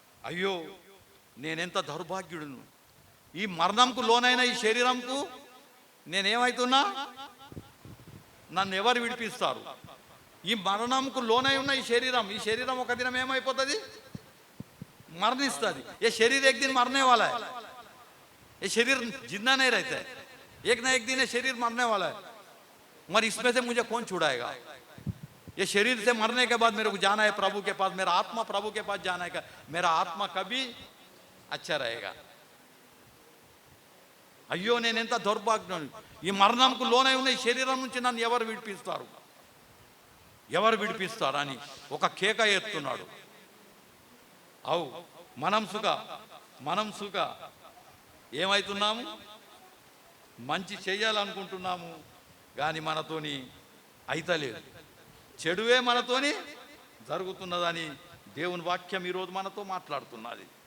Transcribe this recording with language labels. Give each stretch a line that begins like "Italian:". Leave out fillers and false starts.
Telugu: అయ్యో నేనెంత దౌర్భాగ్యుడును, ఈ మరణంకు లోనైన ఈ శరీరంకు నేనేమవుతున్నా, నన్ను ఎవరు విడిపిస్తారు? ఈ మరణంకు లోనై ఉన్న ఈ శరీరం ఒక దినం ఏమైపోతుంది, మరణిస్తుంది. ఏ శరీరం
Hindi: एक दिन मरने वाला है. ये शरीर जिंदा नहीं रहता है, एक ना एक दिन ये शरीर मरने वाला है, मगर इसमें से मुझे कौन छुड़ाएगा? ये शरीर से मरने के बाद मेरे को जाना है प्रभु के पास, मेरा आत्मा प्रभु के पास जाना है, मेरा आत्मा कभी अच्छा रहेगा।
Telugu: అయ్యో నేను ఎంత దౌర్భాగ్యం, ఈ మరణంకు లోనై ఉన్న ఈ శరీరం నుంచి నన్ను ఎవరు విడిపిస్తారు, ఎవరు విడిపిస్తారని ఒక కేక ఎత్తున్నాడు. అవు మనం సుఖ ఏమవుతున్నాము, మంచి చేయాలనుకుంటున్నాము కానీ మనతోని అయితలేదు, చెడువే మనతోని జరుగుతున్నదని దేవుని వాక్యం ఈరోజు మనతో మాట్లాడుతున్నది.